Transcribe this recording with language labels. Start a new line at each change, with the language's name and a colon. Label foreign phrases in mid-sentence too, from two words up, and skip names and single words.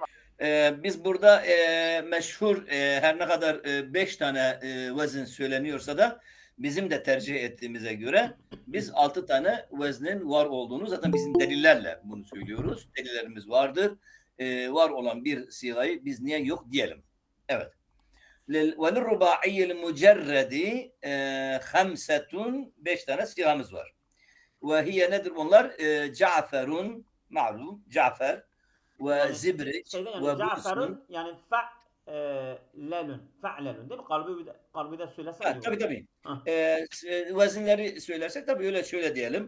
Turkish: Biz burada meşhur her ne kadar 5 tane vezin söyleniyorsa da bizim de tercih ettiğimize göre biz 6 tane veznin var olduğunu zaten bizim delillerle bunu söylüyoruz. Delillerimiz vardır. Var olan bir sigayı biz niye yok diyelim. Evet.
Arabic: وَلِلْرُبَاعِيِّ الْمُجَرَّدِ خَمْسَةٌ
Turkish: 5 tane sigamız var.
Arabic: وهي
Turkish: nedir bunlar? Caferun malum Cafer ve Yani Zibriç şeyden ve yani Bursun. Cafer'un yani fe'lelun. Fe'lelun değil mi? Kalbi de söylesen iyi olur. Tabii tabii. Ha. Vezinleri söylersek tabii öyle şöyle diyelim.